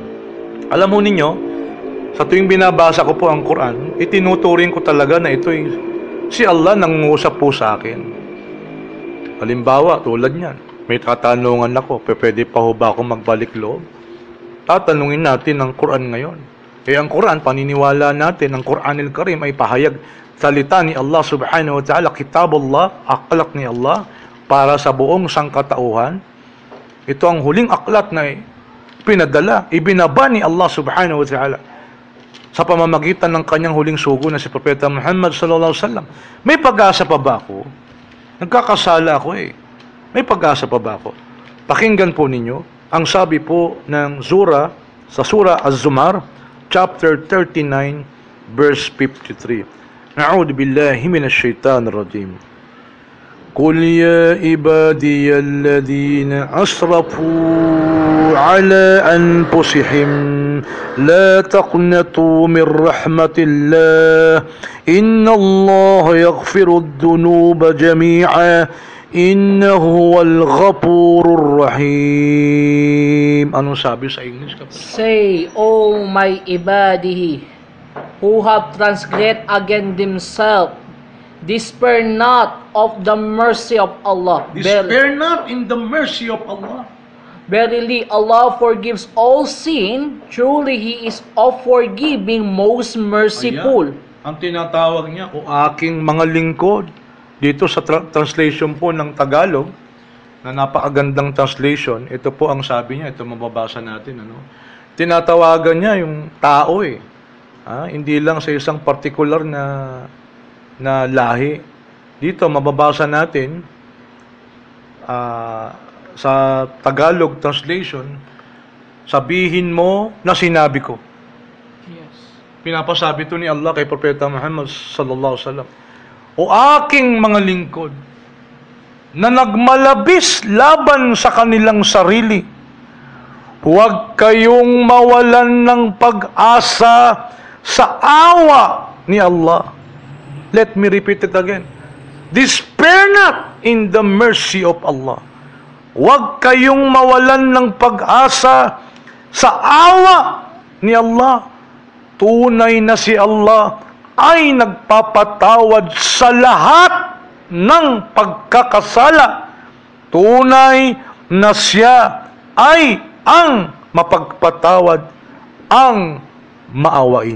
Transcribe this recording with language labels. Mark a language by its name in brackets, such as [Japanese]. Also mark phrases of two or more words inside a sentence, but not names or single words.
[Filipino] Alam mo ninyo, sa tuwing binabasa ko po ang Quran, itinuturing ko talaga na ito si Allah nangungusap po sa akin. Halimbawa, tulad niyan, may katanungan ako, pwede pa ho ba ako magbalik loob? Tatanungin natin ang Quran ngayon. Ang Quran, paniniwala natin, ang [Arabic] القرآن الكريم [Filipino] ay pahayag salita ni Allah [Arabic] سبحانه وتعالى, [Filipino] kitabullah, aklat ni Allah, para sa buong sangkatauhan. Ito ang huling aklat na pinadala, ibinaba ni Allah [Arabic] سبحانه وتعالى [Filipino] sa pamamagitan ng kanyang huling sugo na si Propeta Muhammad [Arabic] صلى الله عليه وسلم. [Filipino] May pag-asa pa ba ako? Nagkakasala ako May pag-asa pa ba ako? Pakinggan po ninyo ang sabi po ng sa Surah Az-Zumar, chapter 39, verse 53. [Arabic] نعوذ بالله من الشيطان الرجيم. قل يا عبادي الذين أسرفوا على أنفسهم لا تقنطوا من رحمة الله إن الله يغفر الذنوب جميعا إنه هو الغفور الرحيم. [Filipino] Anong sabi sa English? [English] Say, O my ibadihi, who have transgressed against themselves, despair not of the mercy of Allah. Despair not in the mercy of Allah. Verily, Allah forgives all sin. Truly, He is of forgiving, most merciful. [Filipino] Ayan. Ang tinatawag niya, o aking mga lingkod. Dito sa translation po ng Tagalog, na napakagandang translation, ito po ang sabi niya, ito mababasa natin. Tinatawagan niya yung tao hindi lang sa isang particular na lahi. Dito, mababasa natin sa Tagalog translation, sabihin mo na sinabi ko. Yes. Pinapasabi ito ni Allah kay Propeta Muhammad [Arabic] صلى الله عليه وسلم. [Filipino] O aking mga lingkod na nagmalabis laban sa kanilang sarili, huwag kayong mawalan ng pag-asa sa awa ni Allah. [English] Let me repeat it again. Despair not in the mercy of Allah. [Filipino] Huwag kayong mawalan ng pag-asa sa awa ni Allah. Tunay na si Allah ay nagpapatawad sa lahat ng pagkakasala. Tunay na siya ay ang mapagpatawad, ang maawain.